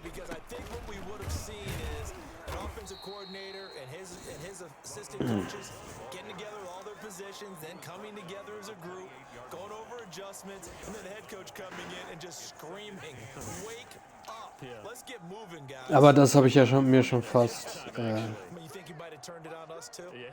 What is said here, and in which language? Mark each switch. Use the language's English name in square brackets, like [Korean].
[English] Because I think what we would have seen is an offensive coordinator and his assistant coaches getting together with all their positions, then coming together as a group, going over adjustments, and then the head coach coming in and just screaming, "Wake up! Let's get moving, guys." [German] Aber das habe ich ja schon, mir schon fast. [English] You think you might have turned it on us too?